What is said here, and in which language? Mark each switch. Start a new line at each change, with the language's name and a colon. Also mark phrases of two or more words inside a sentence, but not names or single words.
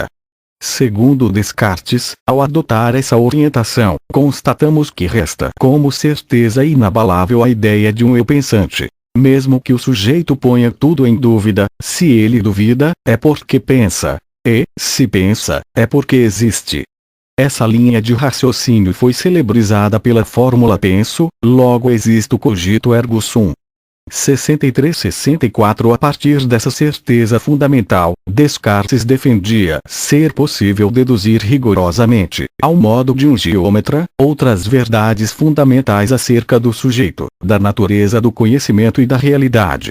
Portuguese: Segundo Descartes, ao adotar essa orientação, constatamos que resta como certeza inabalável a ideia de um eu pensante. Mesmo que o sujeito ponha tudo em dúvida, se ele duvida, é porque pensa. E, se pensa, é porque existe. Essa linha de raciocínio foi celebrizada pela fórmula penso, logo existo
Latin: cogito ergo sum.
Portuguese: 63-64. A partir dessa certeza fundamental, Descartes defendia ser possível deduzir rigorosamente, ao modo de um geômetra, outras verdades fundamentais acerca do sujeito, da natureza do conhecimento e da realidade.